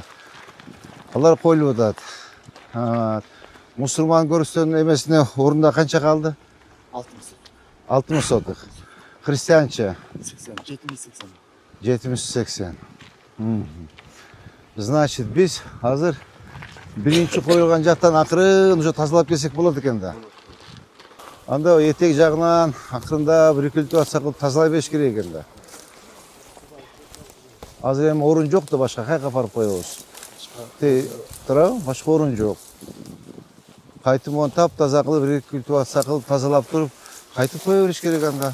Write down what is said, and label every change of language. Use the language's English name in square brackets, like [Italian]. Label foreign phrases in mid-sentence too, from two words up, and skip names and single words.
[Kyrgyz] Алар коюлуп атат. Мусулман көрүстөнүн эмесине орунда канча калды? 60 соток. Христианча? 70-80. Значит, biz hazır birinci koyulgan жактан акырын уже тазалап келсек болот экен да. Анда этек жагынан акырында бүркүлтүп атсак тазалай бериш керек экен да. Азыр эми орун жок да башка кайка апарып коебуз. Тура, башка орун жок. Кайтып оны таза кылып, бүркүлтүп атсак тазалап туруп, кайтып кое бериш керек анда.